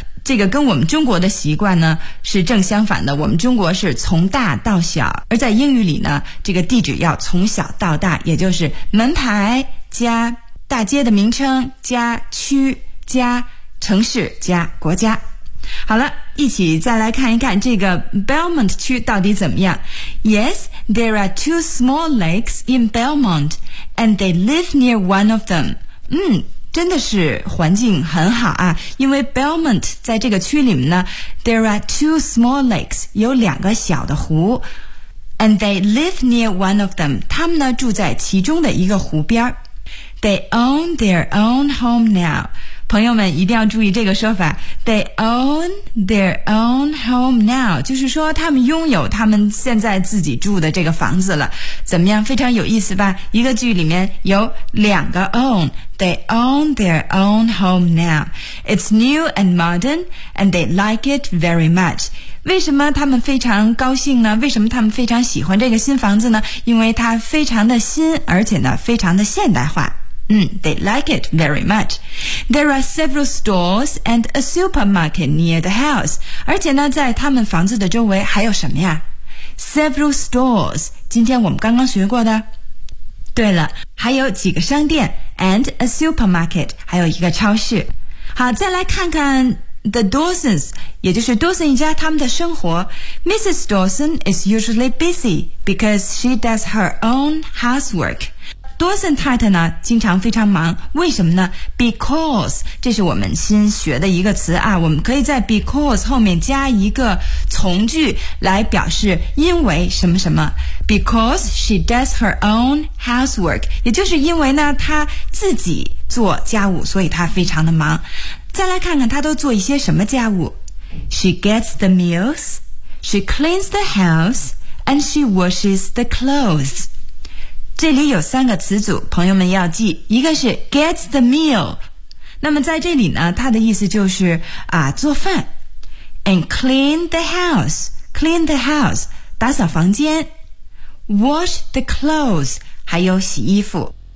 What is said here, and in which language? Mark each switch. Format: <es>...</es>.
<zh>这个跟我们中国的习惯呢是正相反的，我们中国是从大到小，而在英语里呢，这个地址要从小到大，也就是门牌加大街的名称加区加城市加国家。好了，一起再来看一看这个 Belmont 区到底怎么样。</zh> <en>Yes, there are two small lakes in Belmont and they live near one of them.</en> <zh>真的是环境很好啊，因为 Belmont 在这个区里面呢，</zh> <en>there are two small lakes,</en> <zh>有两个小的湖，</zh> <en>and they live near one of them,</en> <zh>他们呢住在其中的一个湖边。</zh> <en>They own their own home now,</en> <zh>朋友们一定要注意这个说法， They own their own home now, 就是说他们拥有他们现在自己住的这个房子了。怎么样，非常有意思吧？一个句里面有两个 own,</zh> <en>They own their own home now. It's new and modern, and they like it very much.</en> <zh>为什么他们非常高兴呢？为什么他们非常喜欢这个新房子呢？因为它非常的新，而且呢非常的现代化。</zh> <en>They like it very much. There are several stores and a supermarket near the house.</en> <zh>而且呢，在他们房子的周围还有什么呀？</zh> <en>Several stores,</en> <zh>今天我们刚刚学过的。对了，还有几个商店</zh> <en>and a supermarket,</en> <zh>还有一个超市。好，再来看看 the Dawsons, 也就是 Dawson 一家他们的生活。Mrs.</zh> <en>Dawson is usually busy because she does her own housework.</en> <zh>多森太太呢经常非常忙，为什么呢？ Because, 这是我们新学的一个词啊，我们可以在 because 后面加一个从句来表示因为什么什么。</zh> <en>Because she does her own housework,</en> <zh>也就是因为呢她自己做家务，所以她非常的忙。再来看看她都做一些什么家务。</zh> <en>She gets the meals, she cleans the house, and she washes the clothes.</en> <zh>这里有三个词组，朋友们要记，一个是</zh> <en>gets the meal,</en> <zh>那么在这里呢它的意思就是啊做饭，</zh> <en>and clean the house,</en> <zh>打扫房间，</zh> <en>wash the clothes,</en> <zh>还有洗衣服。</zh>